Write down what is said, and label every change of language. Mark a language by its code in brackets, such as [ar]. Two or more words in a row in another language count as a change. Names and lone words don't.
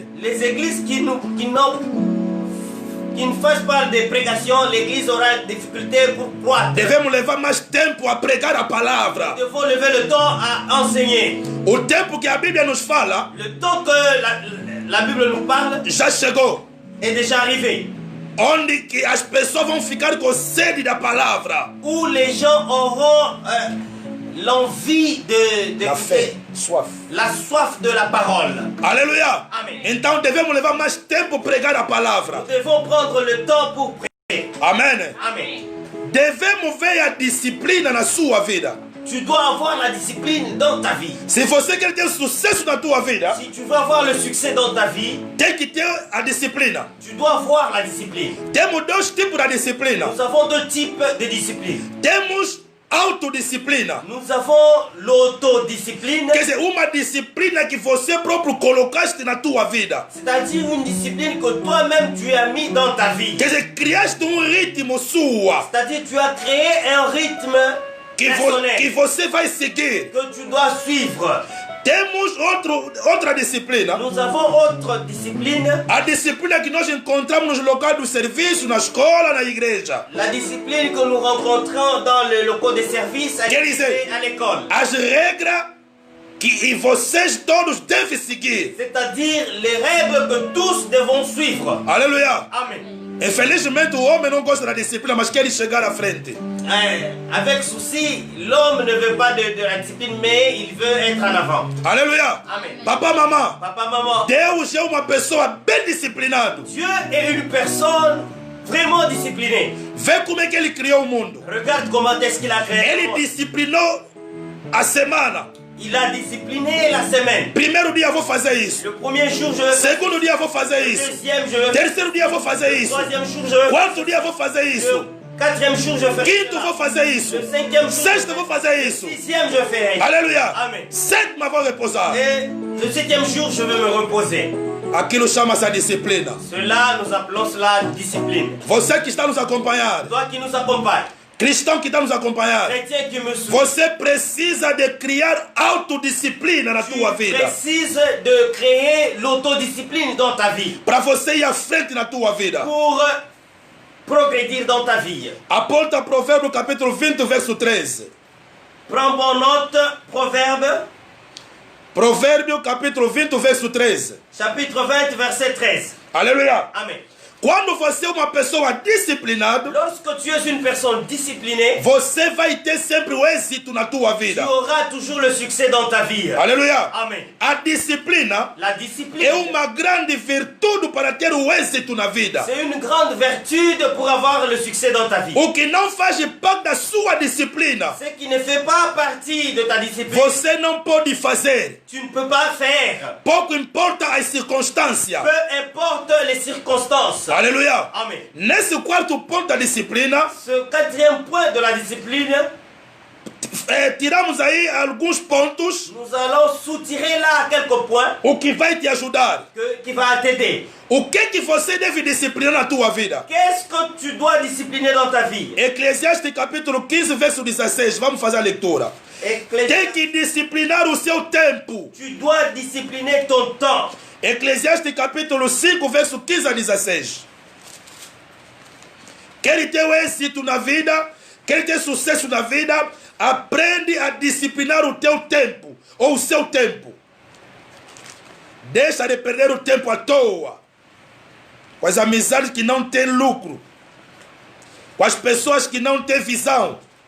[fr] Les églises qui ne fassent pas de prédication, l'Église aura des difficultés pour croître. [pt] Devemos levar mais tempo a pregar a palavra. [fr] Nous devons lever le temps à enseigner. [pt] O tempo que a Bíblia nos fala [fr] Le temps que la Bible nous parle [pt] já chegou. [fr] est déjà arrivé. [pt] Onde que as pessoas vão ficar com sede da palavra. [fr] Où les gens auront l'envie de La fé, soif. la soif de la parole. [pt] Aleluia. [fr] Amen. [pt] Então devemos levar mais tempo pregar a palavra. [fr] Nous devons prendre le temps pour prier. [pt] Amém. [fr] Amen. [pt] Devemos ver a disciplina na sua vida. [fr] Tu dois avoir la discipline dans ta vie. [pt] Se você quer ter sucesso na tua vida, [fr] Si tu veux avoir le succès dans ta vie, [pt] tem que ter a disciplina. [fr] tu dois avoir la discipline. [pt] Temos dois tipos de disciplina. [fr] Nous avons deux types de discipline. [pt] Temos autodisciplina. [fr] Nous avons l'autodiscipline, [pt] Quer dizer, uma disciplina que você próprio colocaste na tua vida. [fr] c'est-à-dire une discipline que toi-même tu as mis dans ta vie. [pt] Quer dizer, criaste ritmo sua [fr] C'est-à-dire tu as créé un rythme [pt] que [fr] personnel [pt] você vai seguir. [fr] que tu dois suivre. [pt] Temos outra disciplina. [fr] Nous avons autre discipline, [pt] A disciplina que nós encontramos nos locais do serviço, na escola, na igreja. [fr] la discipline que nous rencontrons dans le locaux de service [pt] Quer dizer, [fr] à l'école. [pt] as regras que vocês todos devem seguir. [fr] C'est-à-dire les règles que tous devons suivre. [pt] Aleluia. [fr] Amen. [pt] Infelizmente o homem não gosta da disciplina, mas quer chegar à frente. [fr] Avec souci, l'homme ne veut pas de la discipline, mais il veut être en avant. [pt] Aleluia. [fr] Amen. [pt] Papa, mamã. [fr] Papa, maman, [pt] Deus é uma pessoa bem disciplinada. [fr] Dieu est une personne vraiment disciplinée. [pt] Vê como é que ele criou o mundo. [fr] Regarde comment est-ce qu'il a créé. le [pt] Ele [fr] monde. [pt] disciplinou a semana. [fr] Il a discipliné la semaine. [pt] Primeiro dia vou fazer isso. [fr] Le premier jour, je vais faire. [pt] Segundo dia vou fazer [fr] Le [pt] isso. [fr] deuxième, je vais faire. [pt] Terceiro dia vou fazer [fr] Le [pt] isso. [fr] troisième jour, je vais faire. [pt] Quarto dia vou fazer isso. [fr] Le quatrième jour, je vais faire. [pt] Quinto vou fazer isso. [fr] Le cinquième jour. [pt] Sexto vou fazer isso. [fr] Le sixième, je ferai. [pt] Aleluia. [fr] Amen. [pt] Sétima vou repousar. [fr] Et le septième jour, je vais me reposer. [pt] Aquilo chama-se a disciplina. [fr] Cela, nous appelons cela discipline. [pt] Você que está nos acompanhando, [fr] Toi qui nous accompagne, [pt] cristão que está nos acompanhando, [fr] chrétien qui me suit, [pt] você precisa de criar autodisciplina na tua [fr] tu [pt] vida. [fr] précises de créer l'autodiscipline dans ta vie [pt] Para você ir à frente na tua vida. [fr] pour progrédir dans ta vie. [pt] Aponta Provérbio capítulo 20, verso 13. [fr] Prends bonne note, Proverbe, [pt] Provérbio capítulo 20, verso 13. [fr] chapitre 20, verset 13. [pt] Aleluia. [fr] Amen. [pt] Quando você é uma pessoa disciplinada, [fr] Lorsque tu es une personne disciplinée, [pt] você vai ter sempre o êxito na tua [fr] tu [pt] vida. [fr] auras toujours le succès dans ta vie. [pt] Aleluia. [fr] Amen. [pt] A disciplina [fr] La [pt] é [fr] discipline, [pt] uma grande virtude para ter o êxito na vida. [fr] c'est une grande vertu pour avoir le succès dans ta vie. [pt] O que não faz parte da sua disciplina, [fr] Ce qui ne fait pas partie de ta discipline, [pt] você não pode fazer. [fr] tu ne peux pas faire. [pt] Pouco importa as circunstâncias. [fr] Peu importe les circonstances. force. Alléluia. Amen. [pt] Nesse quarto ponto da disciplina, [fr] Ce quatrième point de la discipline, [pt] tiramos aí alguns pontos, [fr] nous allons soutirer là quelques points [pt] o que vai te ajudar. [fr] qui va t'aider. [pt] O que você deve disciplinar na tua vida? [fr] Qu'est-ce que tu dois discipliner dans ta vie? [pt] Eclesiastes capítulo 15, verso 16. Vamos fazer a leitura. Tem que disciplinar o seu tempo. [fr] Tu dois discipliner ton temps. [pt] Eclesiastes capítulo 5, verso 15 a 16. Quer ter êxito na vida, quer ter sucesso na vida, aprende a disciplinar o teu tempo, ou o seu tempo. Deixa de perder o tempo à toa, com as amizades que não têm lucro, com as pessoas que não têm visão.